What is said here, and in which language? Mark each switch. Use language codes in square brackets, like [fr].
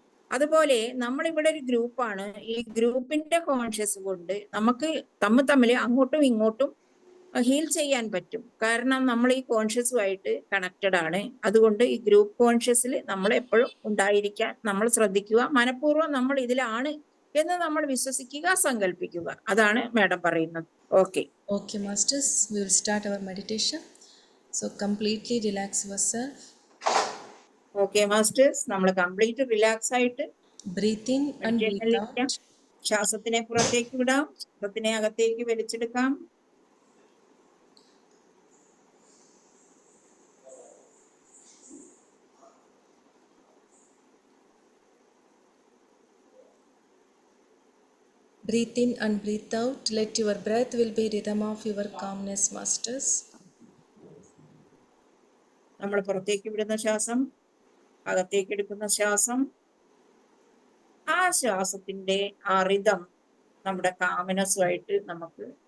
[ml] അതുപോലെ നമ്മളിവിടെ ഒരു ഗ്രൂപ്പാണ്. ഈ ഗ്രൂപ്പിന്റെ കോൺഷ്യസ് കൊണ്ട് നമുക്ക് തമ്മിൽ അങ്ങോട്ടും ഇങ്ങോട്ടും ഹീൽ ചെയ്യാൻ പറ്റും. കാരണം നമ്മൾ ഈ കോൺഷ്യസുമായിട്ട് കണക്റ്റഡ് ആണ്. അതുകൊണ്ട് ഈ ഗ്രൂപ്പ് കോൺഷ്യസിൽ നമ്മൾ എപ്പോഴും ഉണ്ടായിരിക്കാൻ നമ്മൾ ശ്രദ്ധിക്കുക. മനഃപൂർവ്വം നമ്മൾ ഇതിലാണ് എന്ന് നമ്മൾ വിശ്വസിക്കുക, സങ്കല്പിക്കുക. അതാണ് മാഡം പറയുന്നത്. Okay [en] Okay, masters, we will start our meditation. So completely relax yourself. [ml] Okay masters, നമ്മൾ കംപ്ലീറ്റ് റിലാക്സ് ആയിട്ട് [en] Breathe in and breathe [ml] മെഡിറ്റേഷനിലിരിക്കാം. [en] out. [ml] ശ്വാസത്തിനെ പുറത്തേക്ക് വിടാം, ശ്വാസത്തിനെ അകത്തേക്ക് വലിച്ചെടുക്കാം. [en] Breathe in and breathe out. Let your breath will be rhythm of your calmness, masters. [ml] നമ്മൾ പുറത്തേക്ക് വിടുന്ന ശ്വാസം, അകത്തേക്ക് എടുക്കുന്ന ശ്വാസം, ആ ശ്വാസത്തിന്റെ ആ റിതം നമ്മുടെ കാമനസുമായിട്ട് നമുക്ക്